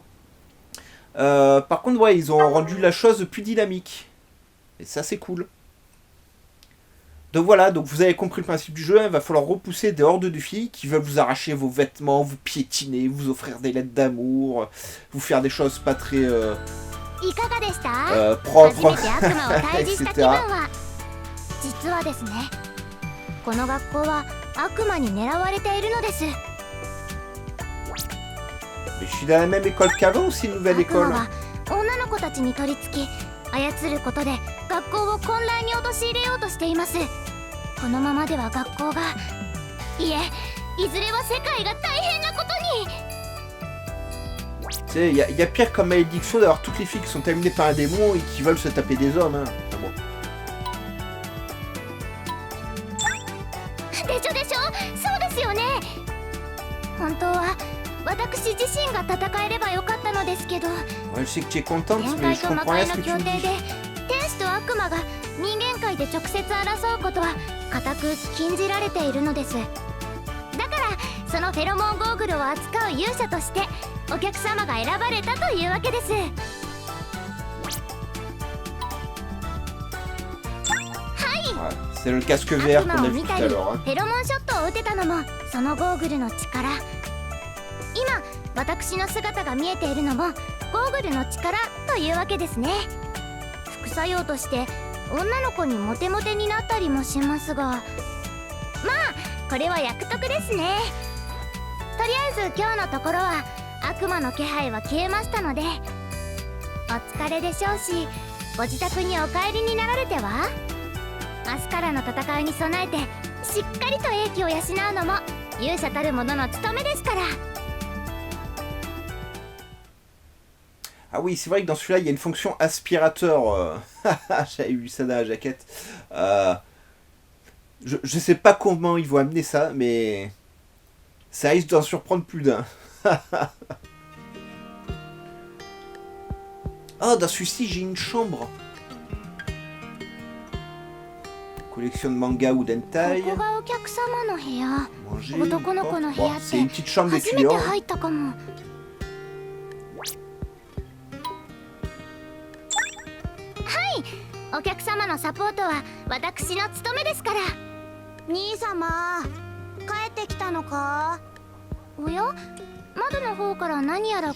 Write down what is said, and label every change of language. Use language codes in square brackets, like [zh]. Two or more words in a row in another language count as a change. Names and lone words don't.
[fr] Par contre, ouais, ils ont rendu la chose plus dynamique. Et ça, c'est cool. Donc voilà, donc vous avez compris le principe du jeu, hein, il va falloir repousser des hordes de filles qui veulent vous arracher vos vêtements, vous piétiner, vous offrir des lettres d'amour, vous faire des choses pas très propres, etc. [ja] 実はですね、この学校は悪魔に狙われているのです。 [fr] Mais je suis dans la même école qu'avant ou c'est une nouvelle [ja] 悪魔 [fr] école? [ja] は女の子たちに取り付き操ることで学校を混乱に陥れようとしています。このままでは学校がいえ、いずれは世界が大変なことに。 [fr] Tu sais, y a pire comme malédiction d'avoir toutes les filles qui sont terminées par un démon et qui veulent se taper des hommes. Hein. Ah bon. [ja] でしょでしょ、そうですよね。本当は私自身が戦えればよかったのですけど、 [fr] Ouais, je sais que tu es contente, [ja] 天 [fr] mais [ja] 界 [fr] je [ja] と魔 [fr] comprends rien [ja] 界 [fr] à ce [ja] の [fr] que [ja] 協 [fr] tu [ja] 定 [fr] me [ja] で [fr] dis. [ja] 天使と悪魔が人間界で直接争うことは固く禁じられているのです。だからそのフェロモンゴーグルを扱う勇者としてお客様が選ばれたというわけです。 [fr] Ouais, c'est le casque [ja] 悪 [fr] vert [ja] 魔 [fr] qu'on [ja] を [fr] a vu [ja] 見 [fr] tout [ja] た [fr] à [ja] り [fr] l'heure. Hein. [ja] フェロモンショットを打てたのもそのゴーグルの力。今私の姿が見えているのもゴーグルの力というわけですね。副作用として女の子にモテモテになったりもしますが、まあこれは役得ですね。とりあえず今日のところは悪魔の気配は消えましたので、お疲れでしょうしご自宅にお帰りになられては。明日からの戦いに備えてしっかりと英気を養うのも勇者たる者の務めですから。 [fr] Ah oui, c'est vrai que dans celui-là, il y a une fonction aspirateur. J'avais vu ça dans la jaquette. Je sais pas comment ils vont amener ça, mais ça risque d'en surprendre plus d'un. Oh, dans celui-ci, j'ai une chambre. Collection de manga ou d'hentai. [ja] ここがお客様の部屋。 [fr] Manger. [ja] 男の子の部 [fr] Bon, [ja] 屋っ [fr] c'est [ja] て [fr] une petite chambre [ja] 初めて [fr] d'étudiant. [ja] 入ったかも。お客様のサポートは私の務めですから。兄様、帰ってきたのか。おや、窓の方から何やら